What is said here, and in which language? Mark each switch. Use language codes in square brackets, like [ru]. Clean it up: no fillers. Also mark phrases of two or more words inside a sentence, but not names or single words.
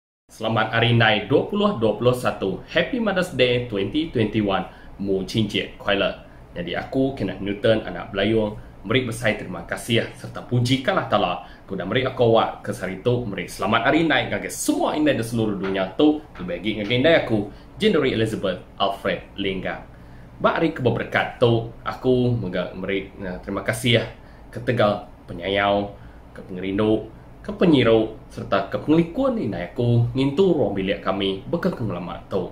[iba] Selamat Hari Nai 2021. [en] Happy Mother's Day 2021. [zh] 母亲节快乐. [iba] Jadi aku Kenneth Newton, anak Belayung, meri besar terima kasih serta pujikan Allah Ta'ala kepada meri aku awak ke hari itu. Meri selamat Hari Nai ngage semua indai di seluruh dunia tu terbagi ngage indai aku Jenderal Elizabeth Alfred Linggang. Bari keberkat tu aku meri terima kasih ke Tegal penyayau, ke pengerindu, ke penyiru serta ke penglikuan ini aku ngintu ruang bilik kami bekekeng lama tu.